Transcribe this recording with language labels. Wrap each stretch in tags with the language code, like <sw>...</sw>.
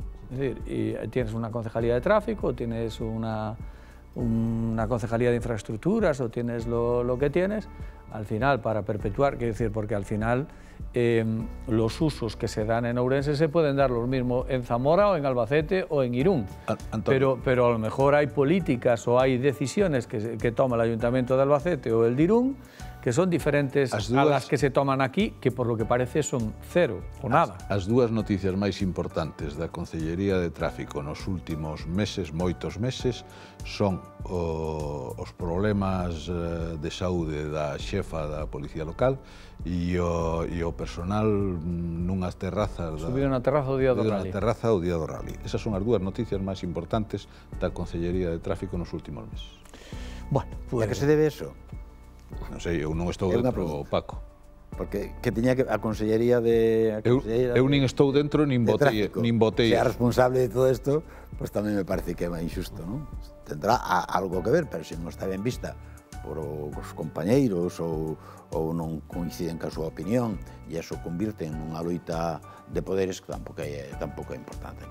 <es>Es decir, y tienes una concejalía de tráfico, tienes una concejalía de infraestructuras o tienes lo que tienes, al final, para perpetuar, quiero decir, porque al final los usos que se dan en Ourense se pueden dar los mismos en Zamora o en Albacete o en Irún. Pero a lo mejor hay políticas o hay decisiones que toma el Ayuntamiento de Albacete o el de Irún que son diferentes a las que se toman aquí, que por lo que parece son cero o nada.</es> <gl>As dúas noticias máis importantes da Concellería de Tráfico nos últimos meses, moitos meses, son os problemas de saúde da xefa da Policía Local e o personal nunhas terrazas... Subiron a terraza o día do rally. Terraza o día do rally. Esas son as dúas noticias máis importantes da Concellería de Tráfico nos últimos meses.</gl> <es>Bueno, pues... ¿A que se debe eso?</es> <gl>Non sei, eu non estou dentro, Paco. Porque que tiña que a Consellería de... Eu nin estou dentro, nin votei. Se é responsable de todo isto, pues tamén me parece que é máis injusto, non?</gl> <es>Tendrá algo que ver,</es> <gl>pero se non está ben vista os compañeiros ou non coinciden ca súa opinión, e iso convirte en unha loita de poderes que tampouco é importante.</gl>